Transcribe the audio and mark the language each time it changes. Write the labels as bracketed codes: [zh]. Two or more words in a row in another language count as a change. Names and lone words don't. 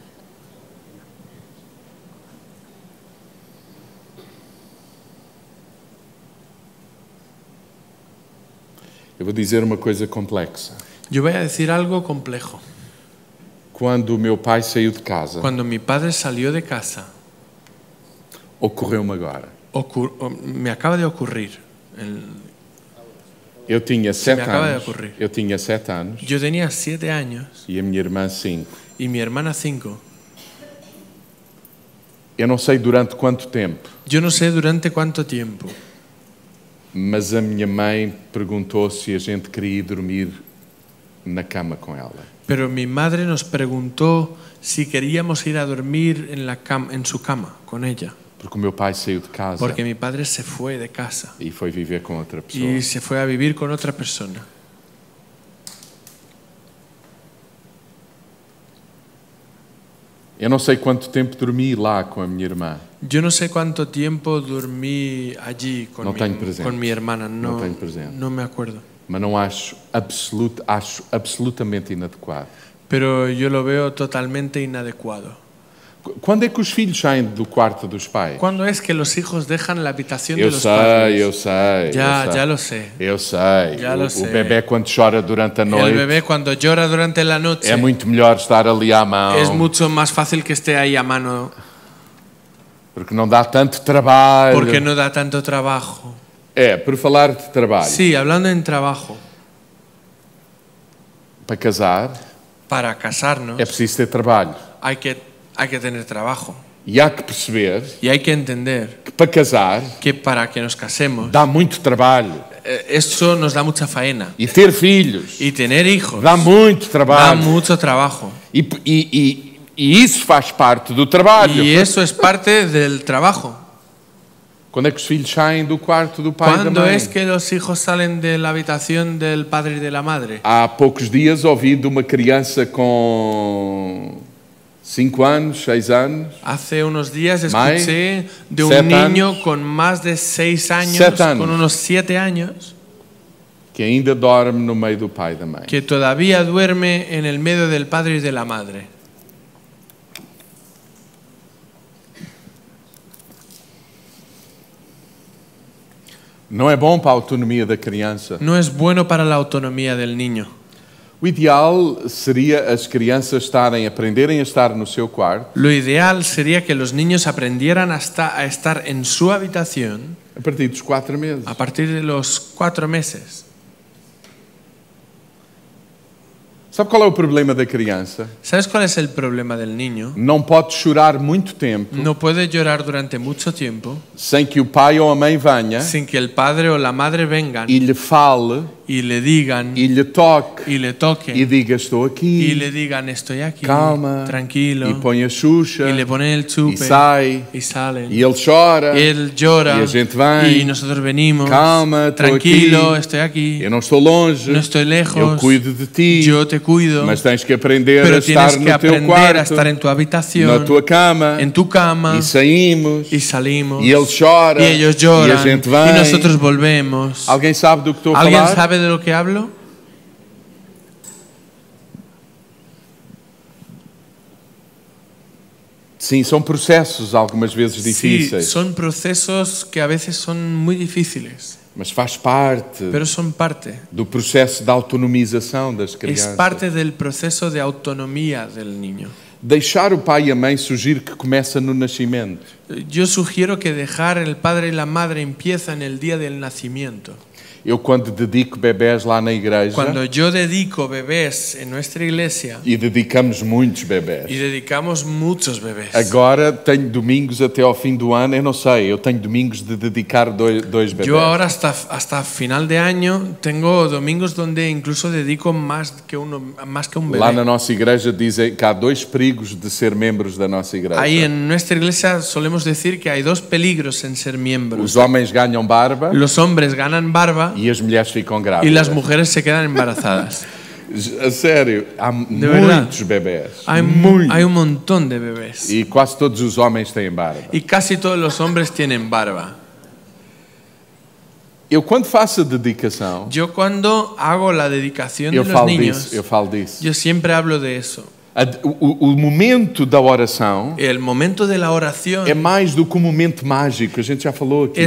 [pt] Eu vou dizer uma coisa complexa. [es] Yo voy a decir algo complejo. [pt] Quando o meu pai saiu de casa, [es] Cuando mi padre salió de casa, [pt] ocorreu-me agora. [es] me acaba de ocurrir. [pt] Eu tinha [es] se me [pt] 7 [es] acaba de [pt] anos. [es] ocurrir. [pt] Eu tinha 7 anos [es] Yo tenía 7 años [pt] e a minha irmã 5. [es] y mi hermana 5. [pt] Eu não sei durante quanto tempo, [es] Yo no sé durante cuánto tiempo, [pt] mas a minha mãe perguntou se a gente queria ir dormir na cama com ela. [es] pero mi madre nos preguntó si queríamos ir a dormir en su cama con ella, [pt] Porque o meu pai saiu de casa [es] porque mi padre se fue de casa [pt] e foi viver com outra pessoa. [es] y se fue a vivir con otra persona. [pt] Eu não sei quanto tempo dormi lá com a minha irmã. [es] Yo no sé cuánto tiempo dormí allí No tengo presente. con mi hermana, No tengo presente. no me acuerdo. [pt] Mas não acho absolutamente inadequado. [es] Pero yo lo veo totalmente inadecuado. [pt] Quando é que os filhos saem do quarto dos pais? [es] ¿Cuándo es que los hijos dejan la habitación de [pt] Eu [es] los [pt] sei, [es] padres? [pt] eu sei. [es] Ya, [pt] eu sei. [es] ya lo sé. [pt] Eu sei. [es] Já lo [pt] O sei. bebê quando chora durante a [es] El [pt] noite [es] bebé cuando llora durante la noche [pt] é muito melhor estar ali à mão. [es] es mucho más fácil que esté ahí a mano [pt] Porque não dá tanto trabalho. [es] porque no da tanto trabajo. [pt] É, por falar de trabalho. [es] Sí, hablando en trabajo, [pt] Para casar [es] para casarnos [pt] é preciso ter trabalho. [es] hay que tener trabajo. [pt] E há que perceber [es] Y hay que entender [pt] que para casar [es] que para que nos casemos, [pt] dá muito trabalho. [es] eso nos da mucha faena. [pt] E ter filhos [es] Y tener hijos [pt] dá muito [es] da [pt] trabalho. [es] mucho trabajo. [pt] E isso faz parte do trabalho. [es] Y eso es parte del trabajo. [pt] Quando é que os filhos saem do quarto do pai e da [es] ¿Cuándo [pt] mãe? [es] es que los hijos salen de la habitación del padre y de la madre? [pt] Há poucos dias ouvi de uma criança com 5 anos, 6 anos, [es] Hace unos días [pt] Mai, [es] escuché de un [pt] 7 [es] niño [pt] anos. [es] con más de 6 años, [pt] 7 anos. [es] con unos 7 años, [pt] que ainda dorme no meio do pai e da mãe. [es] que todavía duerme en el medio del padre y de la madre. [pt] Não é bom para a autonomia da criança. [es] No es bueno para la autonomía del niño. [pt] O ideal seria as crianças aprenderem a estar no seu quarto [es] Lo ideal sería que los niños aprendieran hasta a estar en su habitación [pt] a partir dos 4 meses. [es] a partir de los 4 meses. [pt] Sabe qual é o problema da criança? [es] ¿Sabes cuál es el problema del niño? [pt] Não pode chorar muito tempo [es] No puede llorar durante mucho tiempo [pt] sem que o pai ou a mãe venha [es] sin que el padre o la madre vengan [pt] e lhe fale [es] y le digan [pt] e lhe toque [es] y le toquen [pt] e diga estou [es] y [pt] aqui, [es] le digan estoy aquí, [pt] calma, [es] tranquilo, [pt] e põe a Xuxa [es] y le ponen el [pt] e [es] chupe [pt] sai [es] y salen. [pt] e ele chora [es] Y él llora [pt] e a gente vem, [es] y nosotros venimos, [pt] calma, estou [es] tranquilo, [pt] aqui, [es] estoy aquí, [pt] eu não estou longe, [es] no estoy [pt] eu [es] lejos, [pt] cuido de ti, [es] yo te cuido, [pt] mas tens que aprender a [es] pero [pt] estar [es] tienes que [pt] no teu [es] aprender a estar [pt] quarto, [es] en tu [pt] na [es] habitación, [pt] tua cama, [es] en tu cama, [pt] e saímos, [es] y salimos, [pt] e ele chora, [es] y ellos [pt] e a [es] lloran, [pt] gente [es] y [pt] vem. [es] nosotros volvemos. [pt] Alguém sabe do que estou a [es] ¿Alguien [pt] falar? [es] sabe de lo que hablo? [pt] Sim, são processos algumas vezes [es] Sí, [pt] difíceis, [es] son procesos que a veces son muy difíciles, [pt] mas faz parte [es] pero son parte. [pt] do processo de autonomização das [es] Es [pt] crianças. [es] parte del proceso de autonomía del niño. [pt] Deixar o pai e a mãe sugiro que começa no nascimento. [es] Yo sugiero que dejar el padre y la madre empieza en el día del nacimiento. [pt] Eu, quando dedico bebés lá na igreja, [es] Cuando yo dedico bebés en nuestra iglesia, [pt] e dedicamos muitos bebés, [es] y dedicamos muchos bebés. [pt] agora tenho domingos até ao fim do ano, eu não sei, eu tenho domingos de dedicar dois bebés. [es] Yo ahora hasta final de año tengo domingos donde incluso dedico más que un bebé. [pt] Lá na nossa igreja dizem que há 2 perigos de ser membros da nossa igreja. [es] Ahí en nuestra iglesia solemos decir que hay 2 peligros en ser miembros. [pt] Os homens ganham barba [es] Los hombres ganan barba [pt] e as mulheres ficam [es] y [pt] grávidas. [es] las mujeres se quedan embarazadas. [pt] A sério, há verdade. muitos bebés. [es] Hay un montón de bebés. [pt] E quase todos os homens têm barba. [es] Y casi todos los hombres tienen barba. [pt] Eu, quando faço a dedicação, [es] Yo cuando hago la dedicación de [pt] eu [es] los [pt] falo [es] niños, [pt] disso. Eu falo disso. [es] yo siempre hablo de eso. [pt] O momento da oração [es] El momento de la oración [pt] é mais do que um momento mágico. A gente já falou aqui.